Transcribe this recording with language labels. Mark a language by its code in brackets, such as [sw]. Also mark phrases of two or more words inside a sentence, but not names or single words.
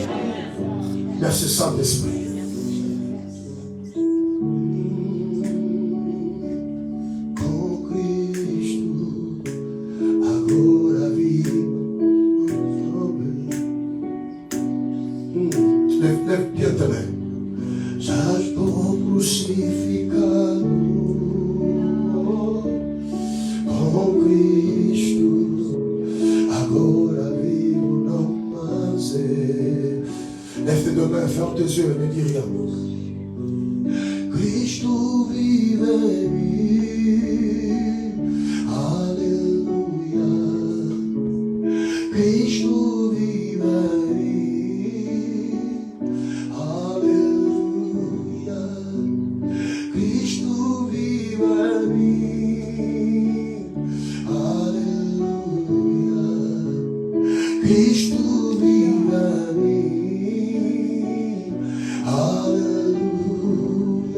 [fr] Merci Saint-Esprit. Lève bien ta main. [pt] Já estou crucificado com Cristo. Agora vivo, não mais eu. [fr] Lève tes deux mains, ferme tes yeux, ne dis rien. [pt] Cristo vive em mim. Aleluia. Cristo vive em mim. Cristo vive em mim, aleluia.